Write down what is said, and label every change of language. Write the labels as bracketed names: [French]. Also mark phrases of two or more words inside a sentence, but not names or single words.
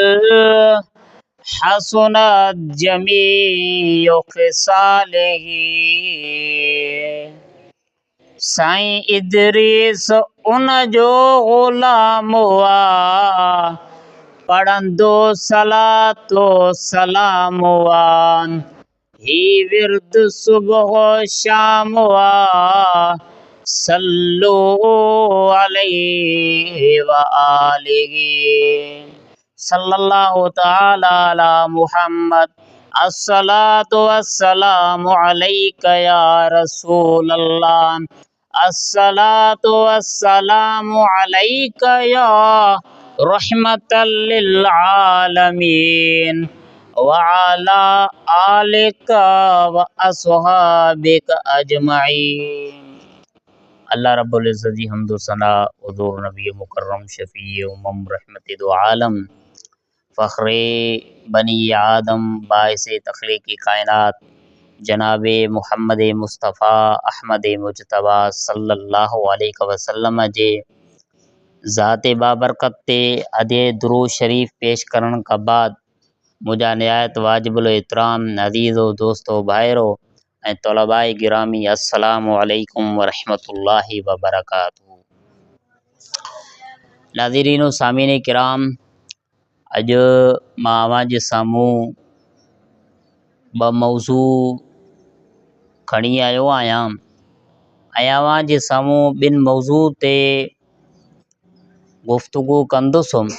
[Arabic] حسنت جميع خصاله [Sindhi] साईं इदरीस उन जो गुलाम हुआ पढ़ंदो सलातो सलाम हुआ ही विर्द सुबह शाम हुआ सल्लु [Arabic] عليه وآله صلى الله تعالى على محمد الصلاة والسلام عليك يا رسول الله الصلاة والسلام عليك يا رحمة للعالمين وعلى آلك وأصحابك أجمعين. [Sindhi] अल्लाह रब्बुल इज़्ज़त जी हम्दो सना हुज़ूर नबी मुकर्रम शफ़ी उम्मम रहमत दो आलम फ़ख्रे बनी आदम बाइस तख़लीक़ी कायनात जनाब मुहम्मद मुस्तफ़ा अहमद मुजतबा [Arabic] صلى الله عليه وسلم [Sindhi] जे ज़ात बाबरकत ते अदे दुरूद शरीफ पेश करण का बाद मुझा नहायत वाजिबुल एहतराम अज़ीज़ो दोस्तो भाइरो ऐं तलबाए गिरामी [Arabic] السلام عليكم ورحمة الله وبركاته. [Sindhi] नाज़रीन सामीन किराम, अॼु मां अवां जे साम्हूं ॿ मौज़ू खणी आयो आहियां ऐं अवां जे साम्हूं ॿिनि मौज़ू ते गुफ़्तगू कंदुसि।